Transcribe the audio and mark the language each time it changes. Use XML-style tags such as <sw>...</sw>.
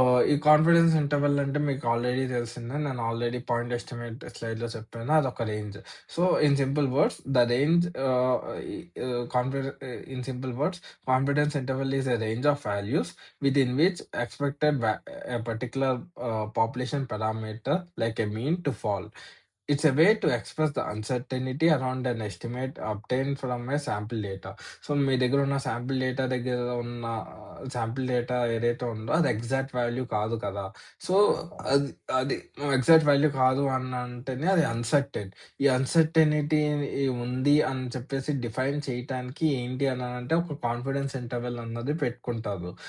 <te>ఈ confidence interval అంటే మీకు ఆల్రెడీ తెలిసిందే. నేను ఆల్రెడీ పాయింట్ ఎస్టిమేట్ స్లైడ్‌లో చెప్పాను. అదొక range.</te> <en>So, in simple words the range ఈ confide in simple words confidence interval is a range of values within which expected a particular population parameter like a mean to fall. It's a way to express the uncertainty around an estimate obtained from a sample data.</en> <te>So, మీ దగ్గరున్న sample data దగ్గర ఉన్న sample data ఏదైతే ఉందో అది exact value కాదు కదా! So, అది అది ఎగ్జాక్ట్ వాల్యూ కాదు అనంటేనే అది అన్సర్టెన్. ఈ అన్సర్టెనిటీ ఉంది అని చెప్పేసి డిఫైన్ చేయటానికి ఏంటి అనంటే ఒక కాన్ఫిడెన్స్ ఇంటర్వల్ అన్నది పెట్టుకుంటారు.</te>